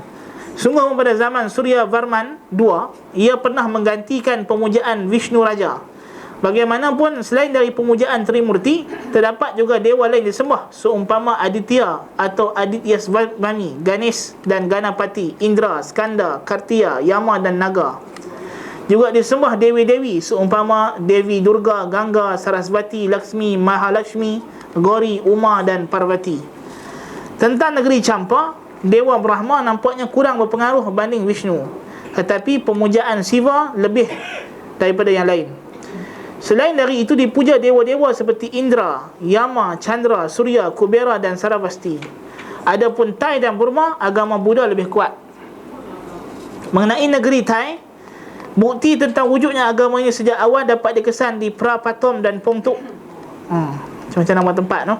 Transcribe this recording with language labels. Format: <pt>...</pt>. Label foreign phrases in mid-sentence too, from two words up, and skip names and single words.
<ms>Sungguh pada zaman Surya Varman II, ia pernah menggantikan pemujaan Vishnu Raja. Bagaimanapun, selain dari pemujaan Trimurti, terdapat juga dewa lain disembah, seumpama Aditya atau Adityasvami, Ganesh dan Ganapati, Indra, Skanda, Kartiya, Yama dan Naga. Juga disembah dewi-dewi seumpama Devi Durga, Ganga, Sarasvati, Laksmi, Mahalakshmi, Gauri, Uma dan Parvati. Tentang negeri Champa, dewa Brahma nampaknya kurang berpengaruh berbanding Vishnu, tetapi pemujaan Shiva lebih daripada yang lain. Selain dari itu, dipuja dewa-dewa seperti Indra, Yama, Chandra, Surya, Kubera dan Saravasti. Adapun Thai dan Burma, agama Buddha lebih kuat. Mengenai negeri Thai, bukti tentang wujudnya agama ini sejak awal dapat dikesan di Prapatom dan Pongtuk. Macam nama tempat, no?</ms>